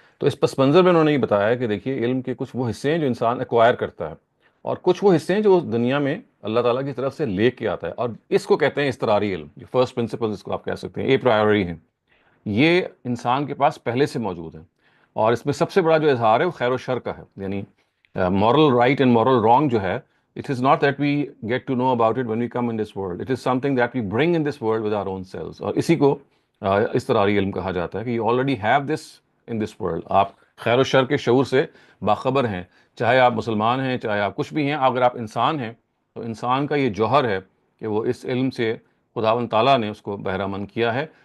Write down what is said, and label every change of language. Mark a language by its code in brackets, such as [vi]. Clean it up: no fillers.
[ur] تو اس پس منظر میں انہوں نے یہ بتایا کہ دیکھیے علم کے کچھ وہ حصے ہیں جو انسان ایکوائر کرتا ہے، اور کچھ وہ حصے ہیں جو اس دنیا میں اللہ تعالیٰ کی طرف سے لے کے آتا ہے، اور اس کو کہتے ہیں اضطراری علم. یہ فرسٹ پرنسپل اس کو آپ کہہ سکتے ہیں، اے پرائیوری ہیں، یہ انسان کے پاس پہلے سے موجود ہیں. اور اس میں سب سے بڑا جو اظہار ہے وہ خیر و شر کا ہے. [en] یعنی moral right and moral wrong جو ہے، it is not that we get to know about it when we come in this world. It is something that we bring in this world with our own selves. [ur] اور اسی کو اضطراری علم کہا جاتا ہے کہ you already have this in this world. آپ خیر و شر کے شعور سے باخبر ہیں، چاہے آپ مسلمان ہیں، چاہے آپ کچھ بھی ہیں. اگر آپ انسان ہیں تو انسان کا یہ جوہر ہے کہ وہ اس علم سے خداوند تعالیٰ نے اس کو بہرہ مند کیا ہے.